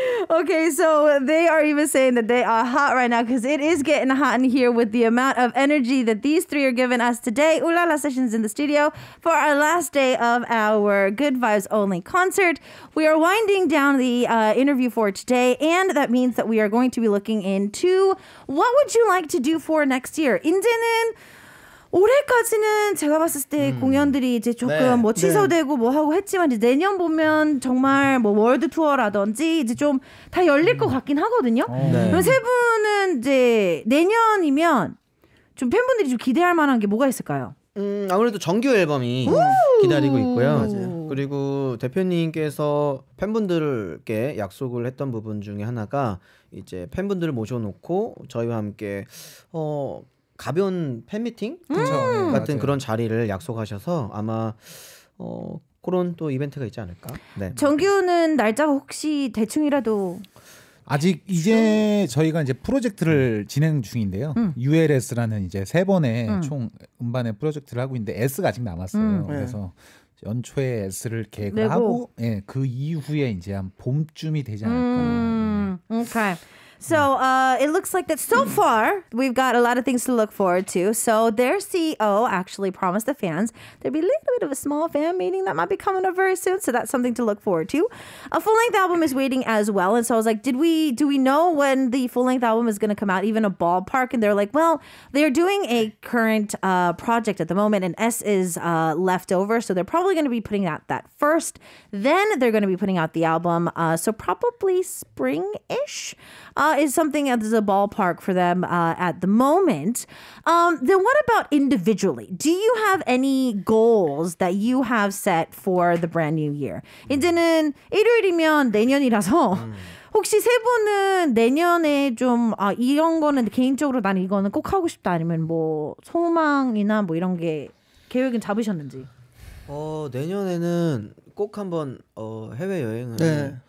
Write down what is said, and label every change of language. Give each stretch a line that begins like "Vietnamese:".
English: Okay, so they are even saying that they are hot right now because it is getting hot in here with the amount of energy that these three are giving us today. Ooh La La Sessions in the studio for our last day of our Good Vibes Only concert. We are winding down the interview for today, and that means that we are going to be looking into what would you like to do for next year.
Korean: 이제는 올해까지는 제가 봤을 때 공연들이 이제 조금 네. 뭐 취소되고 뭐 하고 했지만 이제 내년 보면 정말 뭐 월드 투어라든지 이제 좀 다 열릴 것 같긴 하거든요. 네. 그럼 세 분은 이제 내년이면 좀 팬분들이 좀 기대할 만한 게 뭐가 있을까요? 아무래도 정규 앨범이 기다리고 있고요. 맞아요. 그리고 대표님께서 팬분들께 약속을 했던 부분 중에 하나가 이제 팬분들을 모셔놓고 저희와 함께 가벼운 팬미팅 같은 맞아요. 그런 자리를 약속하셔서 아마 그런 또 이벤트가 있지 않을까. 네. 정규는 날짜가 혹시 대충이라도 아직 이제 저희가 이제 프로젝트를 진행 중인데요. ULS라는 이제 3번의 총 음반의 프로젝트를 하고 있는데 S가 아직 남았어요. 그래서 연초에 S를 계획을 내고. 하고 그 이후에 이제 한 봄쯤이 되지 않을까.
English: Okay. So it looks like that so far we've got a lot of things to look forward to. So their CEO actually promised the fans there'd be a little bit of a small fan meeting that might be coming up very soon. So that's something to look forward to. A full-length album is waiting as well. And so I was like, do we know when the full-length album is going to come out? Even a ballpark? And they're like, well, they're doing a current project at the moment, and S is left over. So they're probably going to be putting out that first. Then they're going to be putting out the album. So probably spring-ish. Is something as a ballpark for them at the moment. Then what about individually? Do you have any goals that you have set for the brand new year?
Korean: 이제는 일요일이면 내년이라서 혹시 세 분은 내년에 좀 이런 거는 개인적으로 난 이거는 꼭 하고 싶다 아니면 뭐 소망이나 뭐 이런 게 계획은 잡으셨는지? 내년에는 꼭 한번 해외 여행을